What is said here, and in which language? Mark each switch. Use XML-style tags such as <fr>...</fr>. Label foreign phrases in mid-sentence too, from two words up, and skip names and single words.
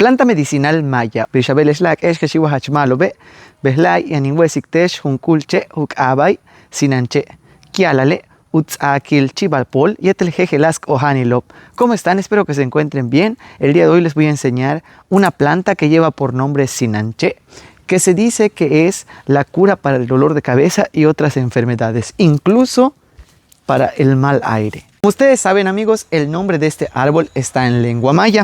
<es>Planta medicinal maya. Bishabel Slack, Eshkashiwa Hachmalobe, Beslay, Yaninwesiktesh, Hunkulche, Hukabay, Sinanche, Kialale, Utzakil, Chibalpol, Yeteljejelasc o Hanilop. ¿Cómo están? Espero que se encuentren bien. El día de hoy les voy a enseñar una planta que lleva por nombre Sinanche, que se dice que es la cura para el dolor de cabeza y otras enfermedades, incluso para el mal aire. Como ustedes saben, amigos, el nombre de este árbol está en lengua maya.</es>